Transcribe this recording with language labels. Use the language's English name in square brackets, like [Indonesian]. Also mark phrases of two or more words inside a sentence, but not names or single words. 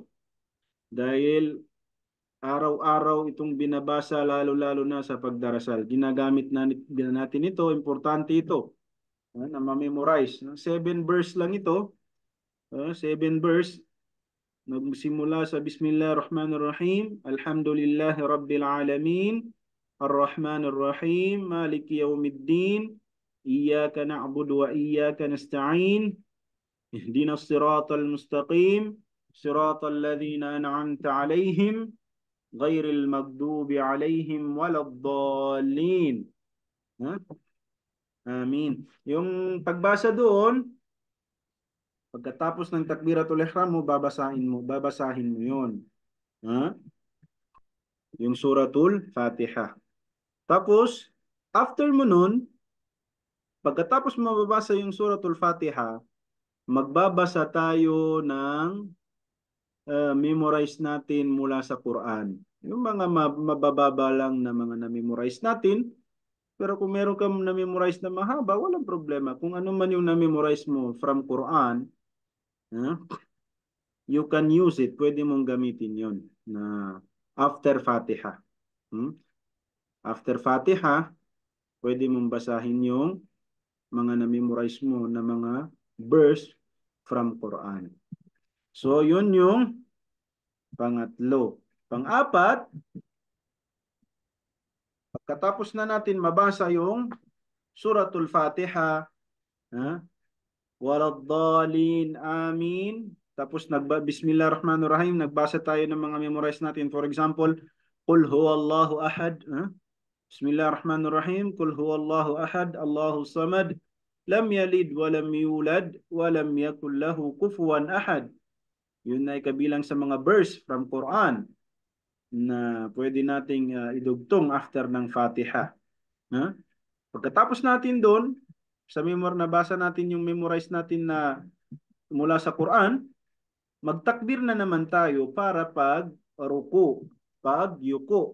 [Filipino] Dahil araw-araw itong binabasa, lalo-lalo na sa pagdarasal. Ginagamit natin ito, importante ito, na ma-memorize. 7 verse lang ito. 7 verse. Nagsimula sa Bismillahirrahmanirrahim. [Arabic] الحمد لله رب العالمين. الرحمن الرحيم مالك يوم الدين. إياك نعبد وإياك نستعين. اهدنا الصراط المستقيم صراط الذين أنعمت عليهم غير المغضوب عليهم ولا الضالين. Amin. [Filipino] Yung pagbasa doon, pagkatapos ng [Arabic] تكبيرة الإحرام [Filipino] mo, babasahin mo 'yon. Yung suratul Fatiha. Tapos, after mo nun, pagkatapos mo mababasa yung suratul Fatiha, magbabasa tayo ng memorize natin mula sa Quran. Yung mga mabababa lang na mga na-memorize natin, pero kung meron kang na-memorize na mahaba, walang problema. Kung ano man yung na-memorize mo [English] from Quran, you can use it. [Filipino] Pwede mong gamitin yon na after Fatiha. After Fatiha, pwede mong basahin yung mga na-memorize mo na mga [English] verse from Quran. [Filipino] So, yun yung pangatlo. Pang-apat, pagkatapos na natin mabasa yung Suratul Fatiha, waladdallin, amin. Tapos Bismillahirrahmanirrahim, nagbasa tayo ng mga memorize natin. [English] For example, [Arabic] قل هو الله أحد. بسم الله الرحمن الرحيم قل هو الله أحد الله الصمد لم يلد ولم يولد ولم يكن له كفوا أحد. [Filipino] Yun ay kabilang sa mga [English] verse from Quran [Filipino] na pwede nating idugtong after ng Fatiha. Ha? Pagkatapos natin doon, nabasa natin yung memorize natin na mula sa Quran, magtakbir na naman tayo para pag ruku, pag yuko.